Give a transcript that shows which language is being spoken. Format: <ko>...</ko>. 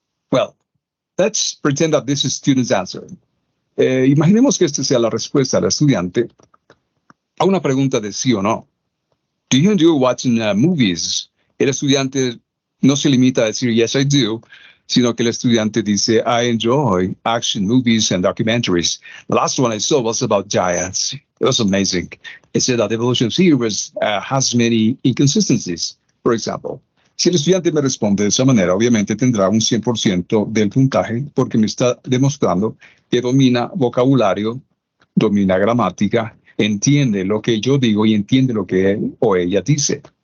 <en>Well, let's pretend that this is student's answer.</en> <es>Imaginemos que esta sea la respuesta del estudiante a una pregunta de sí o no.</es> <en>Do you enjoy watching movies?</en> <es>El estudiante no se limita a decir</es> <en>yes, I do,</en> <es>sino que el estudiante dice</es> <en>I enjoy action movies and documentaries. The last one I saw was about giants. It was amazing. It said that evolution theory has many inconsistencies. For example,</en> <es>si el estudiante me responde de esa manera, obviamente tendrá un 100% del puntaje porque me está demostrando que domina vocabulario, domina gramática, entiende lo que yo digo y entiende lo que él o ella dice.</es>